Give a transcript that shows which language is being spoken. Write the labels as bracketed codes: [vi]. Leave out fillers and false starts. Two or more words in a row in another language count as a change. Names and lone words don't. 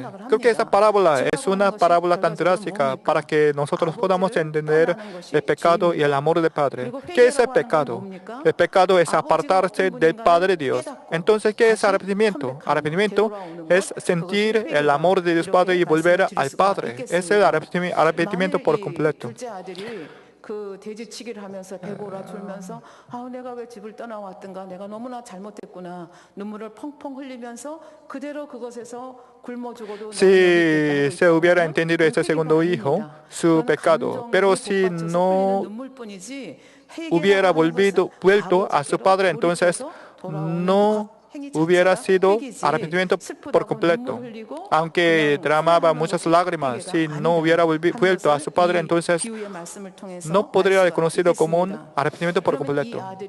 [es] Creo que esta parábola es una parábola tan drástica para que nosotros podamos entender el pecado y el amor del Padre. ¿Qué es el pecado? El pecado es apartarse del Padre Dios. Entonces, ¿qué es arrepentimiento? Arrepentimiento es sentir el amor de Dios Padre y volver al Padre. Es el arrepentimiento por completo. [ko] 그 돼지치기를 하면서 배고라 졸면서 내가 왜 집을 떠나왔던가 내가 너무나 잘못했구나 눈물을 펑펑 흘리면서 그대로 그것에서 굶어 죽어도 [es] Si se hubiera entendido este segundo hijo, su pecado, pero si no hubiera vuelto a su padre, entonces no hubiera sido arrepentimiento por completo. Aunque derramaba muchas lágrimas, si no hubiera vuelto a su padre, entonces no podría ser conocido como un arrepentimiento por completo.